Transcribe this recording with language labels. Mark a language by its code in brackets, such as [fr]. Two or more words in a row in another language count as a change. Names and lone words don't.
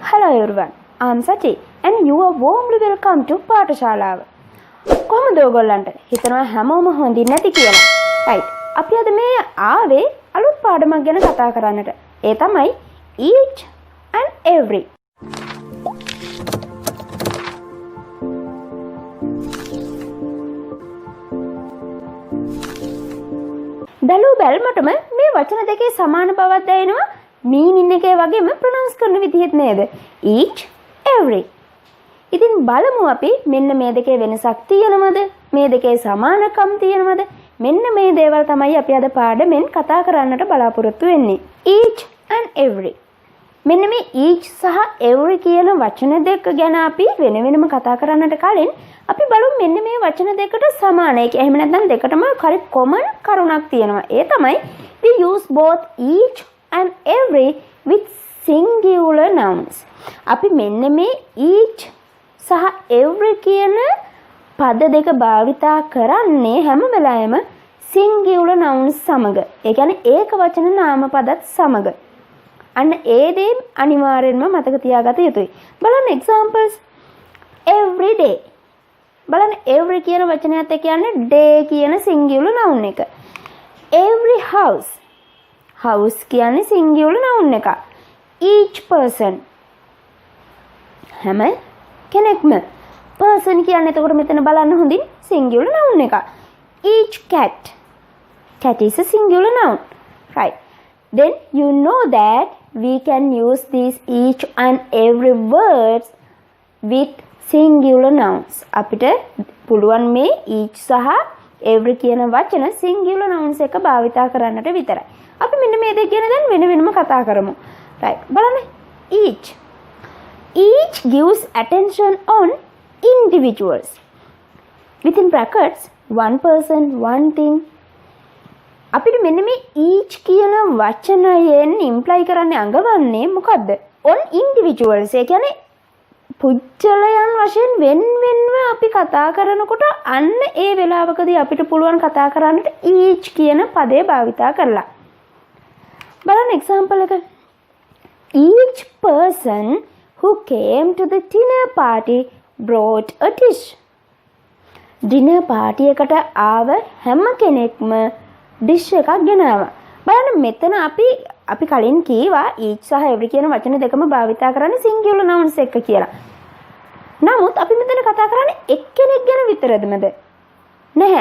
[en] Hello everyone, I'm Sachi and you are warmly welcome to Patashalawa. [si] කොහොමද ඔයගොල්ලන්ට හිතනවා හැමෝම හොඳින් නැති කියලා? [en] right. [si] අපි අද මේ ආවේ අලුත් පාඩමක් ගැන කතා කරන්නට. ඒ තමයි [en] each and every. [si] දලු බැල්මටම මේ වචන දෙකේ සමාන බවක් දැනෙනවා. meaning එකේ වගේම pronounce කරන විදිහත් නේද? [en] each, every. [si] ඉතින් බලමු අපි මෙන්න මේ දෙකේ වෙනසක් තියෙනවද? මේ දෙකේ සමානකම් තියෙනවද? මෙන්න මේ දේවල් තමයි අපි අද පාඩමෙන් කතා කරන්නට බලාපොරොත්තු වෙන්නේ. [en] each and every. [si] මෙන්න මේ each සහ every කියන වචන දෙක ගැන අපි වෙන වෙනම කතා කරන්නට කලින් අපි බලමු මෙන්න මේ වචන දෙකට සමාන. ඒක එහෙම නැත්නම් දෙකටම හරි common කරුණක් තියෙනවා. [en] ඒ තමයි we use both each and every with singular nouns. [si] අපි මෙන්න මේ each සහ every කියන පද දෙක භාවිතා කරන්නේ හැම වෙලාවෙම [en] singular nouns [si] සමග. ඒ කියන්නේ ඒක වචන නාම පදත් සමග. අන්න ඒ දේ අනිවාර්යෙන්ම මතක තියාගත යුතුයි. බලන්න examples. [en] every day. [si] බලන්න every කියන වචනයත් එක්ක කියන්නේ day කියන [en] singular noun [si] එක. [en] every house. [si] house කියන්නේ [en] singular noun [si] එක. [en] each person. [si] හැම කෙනෙක්ම. person කියන්නේ එතකොට මෙතන බලන්න හොඳින් [en] singular noun [si] එක. [en] each cat. cat is a singular noun. right. Then you know that we can use these each and every words with singular nouns. [si] අපිට පුළුවන් මේ each සහ every කියන වචන [en] singular nouns [si] එක භාවිතා කරන්නට විතරයි. අපි මෙන්න මේ දෙක ගැන දැන් වෙන වෙනම කතා කරමු. right. බලන්න each. [en] each gives attention on individuals. Within brackets one person, one thing. [si] අපිට මෙන්න මේ each කියන වචනයෙන් imply කරන්නේ අඟවන්නේ මොකද්ද? [en] on individuals. [si] ඒ කියන්නේ පුජ්‍යලයන් වශයෙන් වෙන්වෙන්ව අපි කතා කරනකොට අන්න ඒ වෙලාවකදී අපිට පුළුවන් කතා කරන්නට each කියන පදේ භාවිතා කරලා. බලන්න example එක. [en] each person who came to the dinner party brought a dish. dinner party [si] එකට ආව හැම කෙනෙක්ම dish එකක් ගෙනාවා. බලන්න මෙතන අපි කලින් කීවා each සහ every කියන වචන දෙකම භාවිතා කරන්නේ [en] singular nouns [si] එක කියලා. නමුත් අපි මෙතන කතා කරන්නේ එක්කෙනෙක් ගැන විතරදමද? නැහැ.